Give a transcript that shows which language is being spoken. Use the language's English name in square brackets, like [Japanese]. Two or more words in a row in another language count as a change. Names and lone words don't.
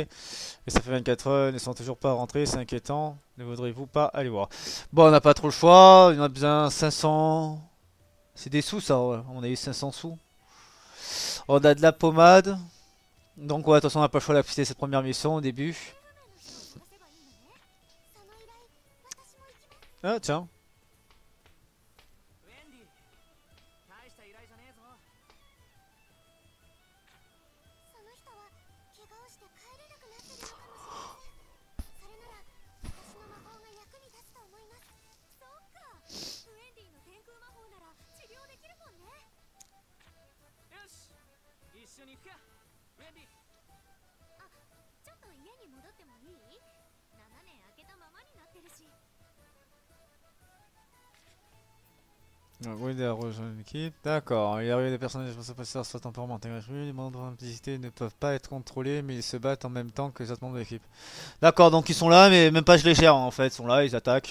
[French] Et ça fait 24 heures, ils ne sont toujours pas rentrés, c'est inquiétant. Ne voudriez-vous pas aller voir? Bon, on n'a pas trop le choix, il en a besoin 500. C'est des sous ça, ouais. On a eu 500 sous. On a de la pommade. Donc ouais, de toute façon on n'a pas le choix d'accepter cette première mission au début. [Japanese] 探せばいいのね。その依頼、私も行きます。 [French] Ah tiens. [Japanese] ウェンディ、大した依頼じゃねえぞ。その人は怪我をして帰れなくなってるのかもしれません。それなら私の魔法が役に立つと思います。そっか。ウェンディの天空魔法なら治療できるもんね。よし、一緒に行くか。ウェンディ。あ、ちょっと家に戻ってもいい？ 7 年空けたままになってるし。 [French] Oui, il a rejoint l'équipe. D'accord. Il arrive des personnages responsables soit temporairement intégrés. Les membres d'invisibilité ne peuvent pas être contrôlés, mais ils se battent en même temps que les autres membres de l'équipe. D'accord, donc ils sont là, mais même pas je les gère en fait. Ils sont là, ils attaquent.